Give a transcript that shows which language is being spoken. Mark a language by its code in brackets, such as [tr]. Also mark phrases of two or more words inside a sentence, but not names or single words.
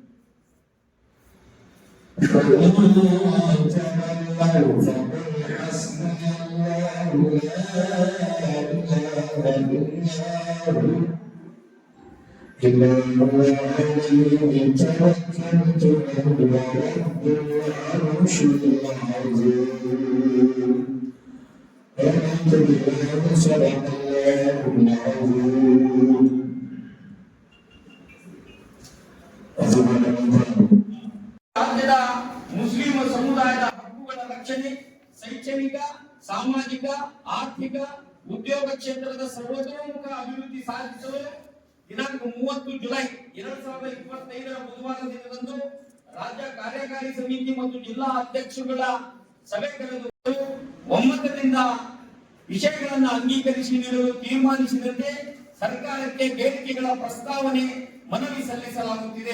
[ar] فإن تولوا فقل حسبي الله لا إله إلا هو عليه توكلت وهو رب العرش العظيم آمنت بالله صدق الله العظيم. [kn] ರಾಜ್ಯದ ಮುಸ್ಲಿಂ ಸಮುದಾಯದ ಹಕ್ಕುಗಳ ರಕ್ಷಣೆ, ಶೈಕ್ಷಣಿಕ, ಸಾಮಾಜಿಕ, ಆರ್ಥಿಕ, ಉದ್ಯೋಗ ಕ್ಷೇತ್ರದ ಸರ್ವತೋಮುಖ ಅಭಿವೃದ್ಧಿ ಸಾಧಿಸಲು ದಿನಾಂಕ 30 ಜುಲೈ 2025 ಬುಧವಾರ ದಿನದಂದು ರಾಜ್ಯ ಕಾರ್ಯಕಾರಿ ಸಮಿತಿ ಮತ್ತು ಜಿಲ್ಲಾ ಅಧ್ಯಕ್ಷರುಗಳ ಸಭೆ ಕರೆದು ಒಮ್ಮತದಿಂದ ವಿಷಯಗಳನ್ನು ಅಂಗೀಕರಿಸಿ ನೀಡಲು ತೀರ್ಮಾನಿಸಿದಂತೆ ಸರ್ಕಾರಕ್ಕೆ ಬೇಡಿಕೆಗಳ ಪ್ರಸ್ತಾವನೆ ಮನವಿ ಸಲ್ಲಿಸಲಾಗುತ್ತಿದೆ.